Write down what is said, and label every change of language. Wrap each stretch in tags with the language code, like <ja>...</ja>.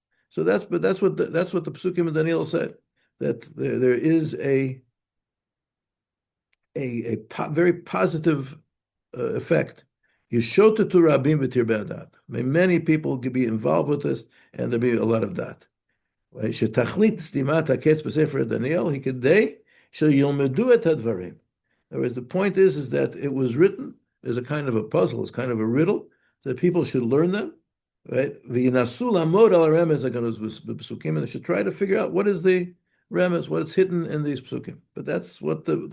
<en>So that's what the psukim in Daniel said, that there is a very positive effect.</en> <he>Yeshota to rabim v'tirbei hadat.</he> <en>May many people be involved with this, and there'll be a lot of that.</en> <he>שתכלית סתימת הקץ בספר דניאל היא כדי שילמדו את הדברים.</he> <en>In other words, the point is that it was written as a kind of a puzzle, as kind of a riddle, that people should learn them, right?</en> <he>וינסו לעמוד על הרמז הגנוז בפסוקים,</he> <en>and they should try to figure out what is the remez, what is hidden in these psukim. But that's what</en>